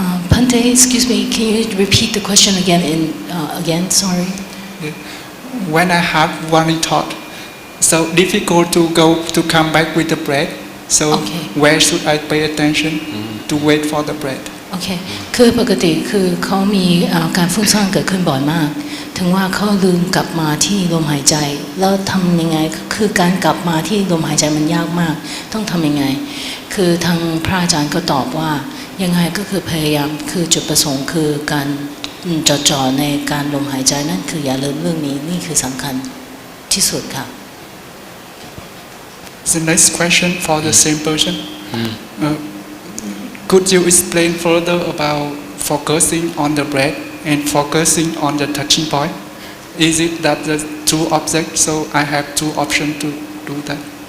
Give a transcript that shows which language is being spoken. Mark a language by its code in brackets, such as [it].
[en] Pante, excuse me, can you repeat the question again? Again, sorry. When I have warning thought, so difficult to come back with the breath. So Okay. where should I pay attention to wait for the breath? [th] โอเคคือปกติคือเขามีการฟุ้งซ่านเกิดขึ้นบ่อยมากถึงว่าเขาลืมกลับมาที่ลมหายใจแล้วทำยังไงคือการกลับมาที่ลมหายใจมันยากมากต้องทำยังไงคือทางพระอาจารย์ก็ตอบว่ายังไงก็คือพยายามคือจุดประสงค์คือการจดจ่อในการลมหายใจนั่นคืออย่าลืมเรื่องนี้นี่คือสำคัญที่สุดค่ะ [en] The next question for the same person. Could you explain further about focusing on the breath and focusing on the touching point? Is it that the two objects, so I have two options to do that?